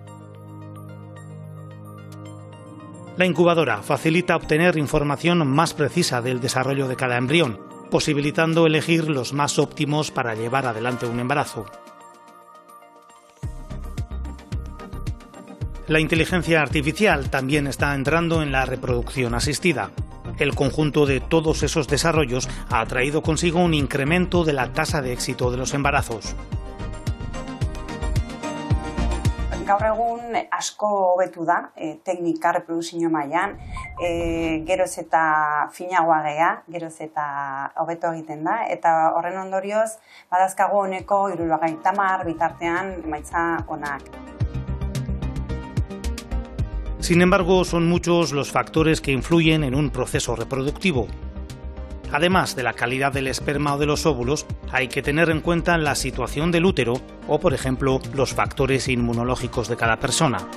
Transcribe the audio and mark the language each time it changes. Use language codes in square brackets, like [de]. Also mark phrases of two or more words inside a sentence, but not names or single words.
[es] La incubadora facilita obtener información más precisa del desarrollo de cada embrión, posibilitando elegir los más óptimos para llevar adelante un embarazo. La inteligencia artificial también está entrando en la reproducción asistida. El conjunto de todos esos desarrollos ha traído consigo un incremento de la tasa de éxito de los embarazos. [eu] Gaur egun asko hobetu da teknika reprodukzio mailan, geroz eta finagoa gea, geroz eta hobeto egiten da, eta horren ondorioz badazkago honeko 70 bitartean emaitza onak. [es] Sin embargo, son muchos los factores que influyen en un proceso reproductivo. Además de la calidad del esperma o de los óvulos, hay que tener en cuenta la situación del útero o, por ejemplo, los factores inmunológicos de cada persona.